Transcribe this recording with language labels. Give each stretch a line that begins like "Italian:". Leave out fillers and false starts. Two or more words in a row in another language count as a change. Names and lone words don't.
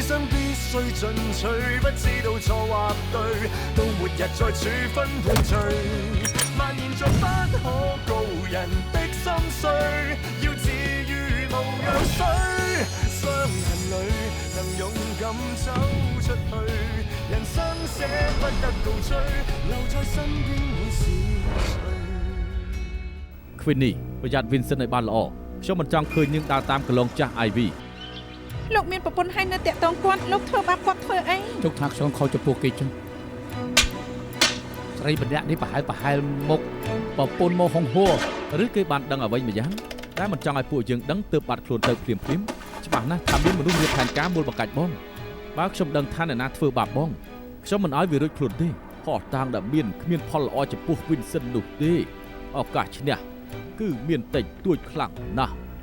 Cantonese: 想必須進取，不知道錯或對，到末日再處分判罪，蔓延着不可告人的心碎，要治愈無藥水，傷痕裏能勇敢走出去，人生捨不得共追，留在身邊會是誰
Khmer: Queenie ប្រយ័ត្ន Vincent ឲ្យបានល្អខ្ញុំមិនចង់ឃើញនាងដើរតាមកន្លងចាស់ Ivy លោកមានប្រពន្ធហើយនៅតាក់តងគាត់លោកធ្វើបាបគាត់ធ្វើអី ទុកថាខ្ញុំខុសចំពោះគេចឹងស្រីម្នាក់នេះប្រហែលមុខប្រពន្ធមកហុងហួរ ឬគេបានដឹងអ្វីម្យ៉ាងតែមិនចង់ឲ្យពួកយើងដឹងទើបបាត់ខ្លួនទៅភ្លាមច្បាស់ណាស់ថាមានមនុស្សរៀបផែនការមូលបង្កាច់បងបើខ្ញុំដឹងថាអ្នកណាធ្វើបាបបងខ្ញុំមិនឲ្យវារួចខ្លួនទេហោះតាងដែលគ្មានផលល្អចំពោះ Vincent នោះទេឱកាសឈ្នះគឺមានតិចតួចខ្លាំងណាស់